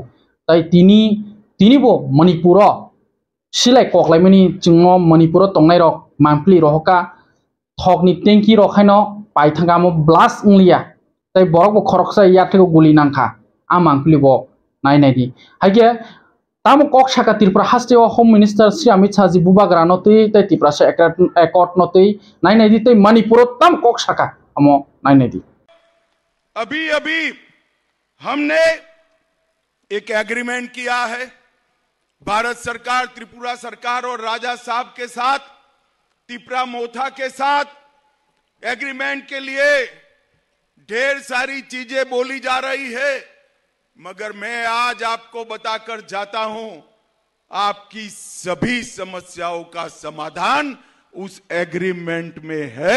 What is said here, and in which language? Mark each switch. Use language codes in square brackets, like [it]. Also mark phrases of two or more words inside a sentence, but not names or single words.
[trp] tai tini bo manipuro silai koklaimani chingmo manipuro tongnai rok mampli rohoka thokni tenki rokhaino paithangamo blast unglia tai borok bo khoroksa yathego guli nangkha amampli bo nainai haike tamo kok saka Tripura hasteo [en] home minister [trp] Sri Amit Shah ji bubagra notei tai Tripura se accord notei nainai di tai manipuro tam kok saka amo nainai di [hi] अभी हमने एक एग्रीमेंट किया है भारत सरकार, त्रिपुरा सरकार और राजा साहब के साथ, त्रिपुरा मोथा के साथ एग्रीमेंट के लिए ढेर सारी चीजें बोली जा रही है, मगर मैं आज आपको बताकर जाता हूं आपकी सभी समस्याओं का समाधान उस एग्रीमेंट में है।